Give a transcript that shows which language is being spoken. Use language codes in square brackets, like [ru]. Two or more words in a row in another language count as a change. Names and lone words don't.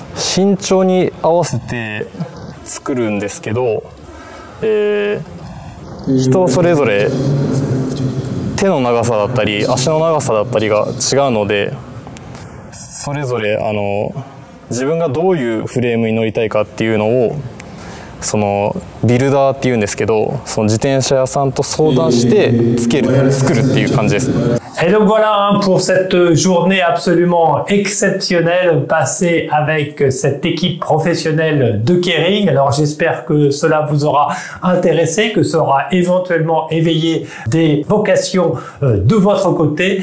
[ja] 身長に合わせて作るんですけど、人それぞれ手の長さだったり足の長さだったりが違うので、それぞれ自分がどういうフレームに乗りたいかっていうのをそのビルダーっていうんですけど、その自転車屋さんと相談して作るっていう感じです。 [fr] Et donc voilà pour cette journée absolument exceptionnelle passée avec cette équipe professionnelle de Kering. Alors j'espère que cela vous aura intéressé, que ça aura éventuellement éveillé des vocations de votre côté.